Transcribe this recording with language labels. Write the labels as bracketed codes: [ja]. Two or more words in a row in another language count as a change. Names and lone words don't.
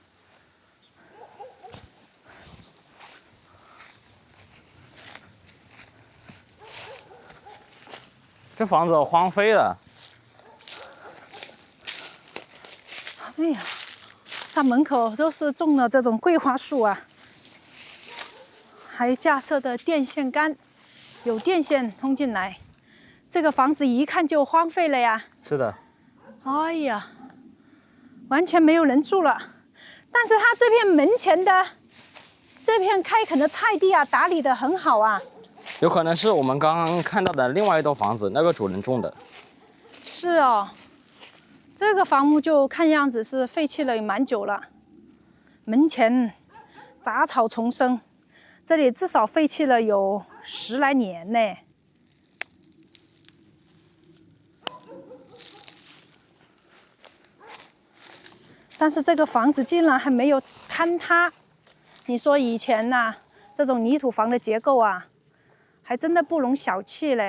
[zh] 這房子荒廢了。哎呀，它門口都是種了這種桂花樹啊，還架設的電線桿，有電線通進來。這個房子一看就荒廢了呀。是的。哎呀，完全沒有人住了。但是它這片門前的這片開墾的菜地啊，打理得很好啊。有可能是我們剛剛看到的另外一棟房子，那個主人種的。是哦，這個房屋就看樣子是廢棄了也蠻久了。門前雜草叢生，這裡至少廢棄了有10來年呢。但是這個房子竟然還沒有坍塌，你說以前吶，這種泥土房的結構啊，還真的不容小覷嘞。